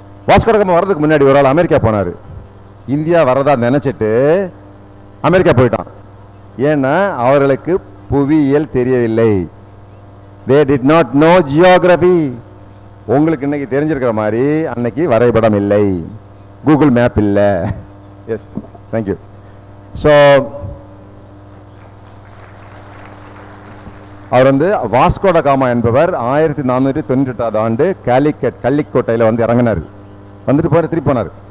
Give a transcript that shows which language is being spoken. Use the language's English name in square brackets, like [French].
[Tamil] வாஸ்கோடகாமா வர்றதுக்கு முன்னாடி ஒரு ஆள் அமெரிக்கா போனார். இந்தியா வரதா நினைச்சிட்டு அமெரிக்கா போயிட்டான். ஏன்னா அவர்களுக்கு புவியியல் தெரியவில்லை. [English] they did not know geography. [Tamil] உங்களுக்கு இன்னைக்கு தெரிஞ்சிருக்கிற மாதிரி அன்னைக்கு வரைபடம் இல்லை, கூகுள் மேப் இல்லை. [English] Yes, thank you. [Tamil] ஸோ அவர் வந்து வாஸ்கோடகாமா என்பவர் 1498ஆம் ஆண்டு கள்ளிக்கோட்டையில் வந்து இறங்கினார். வந்துட்டு போகிற திருப்பி போனார்.